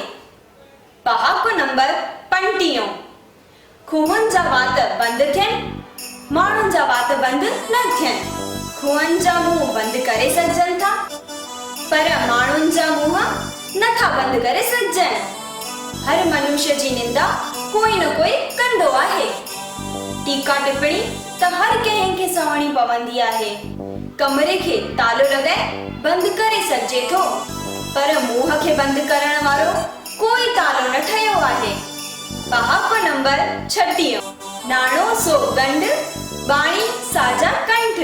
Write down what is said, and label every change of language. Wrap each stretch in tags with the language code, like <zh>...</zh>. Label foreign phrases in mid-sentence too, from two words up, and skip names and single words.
<sd>पहाको नंबर 35। खूहनि जा वात बंदि थियनि, माण्हुनि जा वात बंदि न थियनि। खूहनि जा मुंहुं बंदि करे सघजनि था पर माण्हुनि जा मुंहुं नथा बंदि करे सघजनि। हर मनुष्य जी निंदा कोई न कोई कंदो आहे। टीका टिप्पणी त हर कंहिंखे सहणी पवंदी आहे। कमरे खे तालो लॻाए बंदि करे सघिजे थो पर मुंह खे बंदि करण वारो कोई तालो न ठहियो आहे। पहाको नंबर 36। नाणो सो गंढ, बाणी साजा कंठ।</sd>